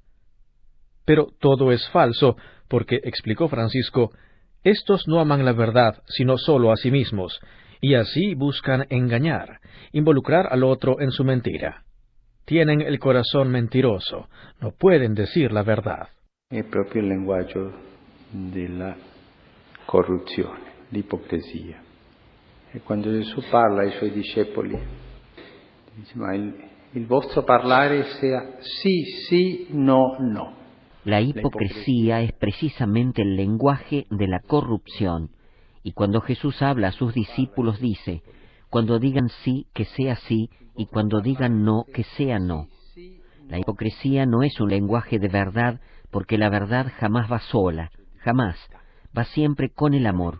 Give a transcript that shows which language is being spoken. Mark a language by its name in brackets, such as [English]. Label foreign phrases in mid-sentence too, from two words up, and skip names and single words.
[Spanish] Pero todo es falso, porque, explicó Francisco, estos no aman la verdad, sino solo a sí mismos, y así buscan engañar, involucrar al otro en su mentira. Tienen el corazón mentiroso, no pueden decir la verdad. [Italian] È proprio il linguaggio della corruzione, l'ipocrisia. E quando Gesù parla ai suoi discepoli, dice, ma il vostro parlare sia sì, sì, no, no. [Spanish] La hipocresía es precisamente el lenguaje de la corrupción, y cuando Jesús habla a sus discípulos dice, cuando digan sí, que sea sí, y cuando digan no, que sea no. La hipocresía no es un lenguaje de verdad, porque la verdad jamás va sola, jamás, va siempre con el amor.